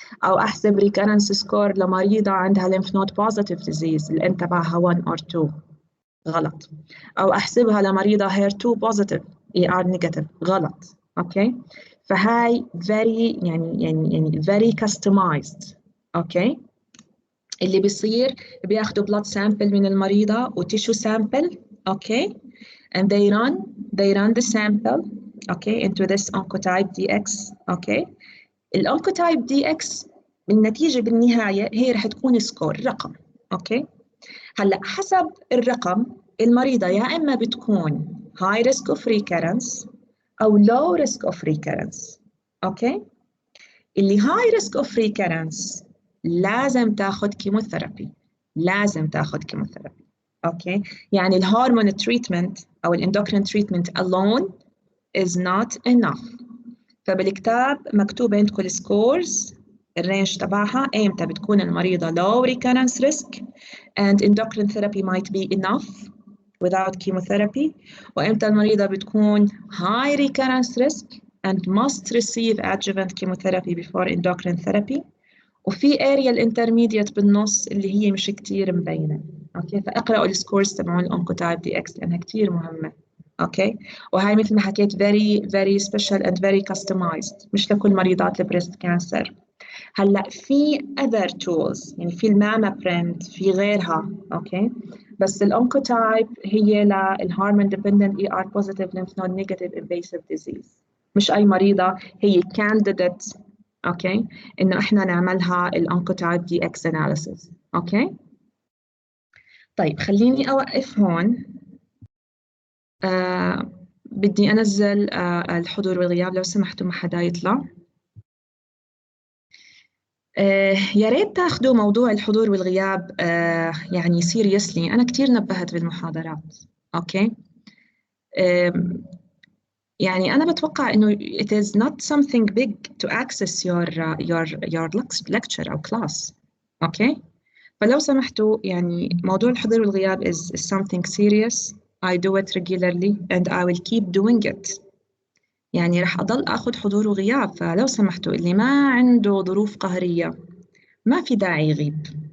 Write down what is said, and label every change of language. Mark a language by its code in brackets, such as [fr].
[ar] أو أحسب recurrence score لمريضة عندها lymph node positive disease اللي تبعها 1 or 2. غلط. أو أحسبها لمريضة HER2 positive ER negative. غلط. أوكي فهاي very يعني [en] very customized. [ar] اوكي اللي بيصير بياخذوا blood sample من المريضة و tissue sample. [en] Okay and they run the sample okay into this Oncotype DX. okay الOncotype DX [ar] النتيجة بالنهاية هي رح تكون سكور، رقم. أوكي، هلأ حسب الرقم المريضة يا إما بتكون high risk of recurrence أو low risk of recurrence. أوكي، اللي high risk of recurrence لازم تاخد كيموثيرابي، لازم تاخد كيموثيرابي. أوكي، يعني الهرمون تريتمنت أو الاندوكرين تريتمنت [en] alone is not enough. [ar] فبالكتاب مكتوب عندكم السكورز، الرينج تبعها ايمتى بتكون المريضة [en] low recurrence risk and endocrine therapy might be enough without chemotherapy، [ar] وإمتى المريضة بتكون [en] high recurrence risk and must receive adjuvant chemotherapy [ar] before endocrine therapy، وفي area الانترميديت بالنص اللي هي مش كتير مبينة. أوكي، فاقرأوا السكورز تبعون الأونكوتايب دي إكس لأنها كتير مهمة. أوكي، وهي مثل ما حكيت [en] very special and very customized، [ar] مش لكل مريضات البريست كانسر. هلا في other tools، يعني في الماما برنت، في غيرها. اوكي، بس الأونكوتايب هي للهرمون ديبندنت ER positive lymph node negative invasive disease. مش أي مريضة هي candidate اوكي إنه إحنا نعملها الأونكوتايب دي إكس analysis. اوكي، طيب خليني أوقف هون. بدي أنزل الحضور والغياب لو سمحتوا، ما حدا يطلع. يا ريت تاخذوا موضوع الحضور والغياب يعني سيريسلي. أنا كتير نبهت بالمحاضرات. أوكي، يعني أنا بتوقع إنه [en] it is not something big to access your lecture أو class. [ar] أوكي، فلو سمحتوا يعني موضوع الحضور والغياب [en] is something serious. I do it regularly and I will keep doing it. [ar] يعني رح أضل أخذ حضور وغياب، فلو سمحتوا اللي ما عنده ظروف قهرية ما في داعي يغيب.